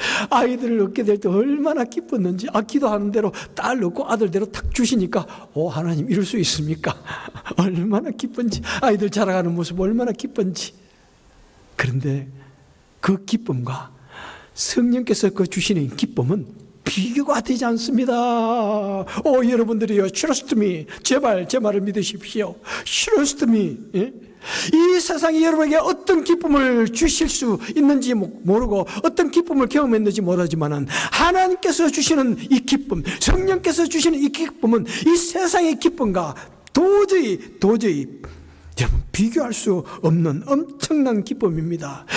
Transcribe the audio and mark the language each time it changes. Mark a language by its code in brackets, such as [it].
[ko] 아이들을 얻게 될 때 얼마나 기뻤는지, 기도하는 대로 딸 얻고 아들대로 탁 주시니까, 하나님 이럴 수 있습니까? 얼마나 기쁜지, 아이들 자라가는 모습 얼마나 기쁜지. 그런데 그 기쁨과 성령께서 그 주시는 기쁨은 비교가 되지 않습니다. 여러분들이요, [en] trust me. [ko] 제발 제 말을 믿으십시오. [en] trust me. [ko] 예? 이 세상이 여러분에게 어떤 기쁨을 주실 수 있는지 모르고 어떤 기쁨을 경험했는지 모르지만은 하나님께서 주시는 이 기쁨, 성령께서 주시는 이 기쁨은 이 세상의 기쁨과 도저히 여러분 비교할 수 없는 엄청난 기쁨입니다.